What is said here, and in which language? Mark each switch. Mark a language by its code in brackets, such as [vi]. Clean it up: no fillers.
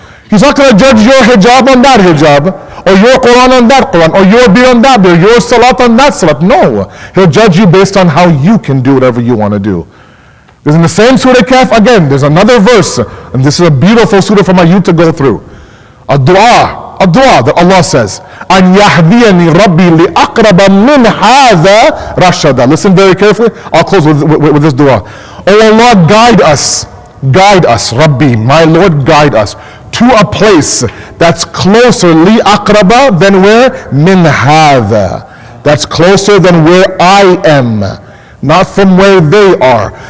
[en] He's not going to judge your hijab on that hijab, or your Quran on that Quran, or your beard on that beard, your salat on that salat. No. He'll judge you based on how you can do whatever you want to do. There's in the same Surah Kahf, again, there's another verse, and this is a beautiful surah for my youth to go through. A dua that Allah says, [ar] أَنْ يَهْدِيَنِي رَبِّي لِأَقْرَبَ مِنْ هَذَا رَشَدًا. [en] Listen very carefully. I'll close with this dua. Oh Allah, guide us, Rabbi, my Lord, guide us to a place that's closer, [ar] li aqraba, [en] than where? [ar] Min hadha. [en] That's closer than where I am, not from where they are.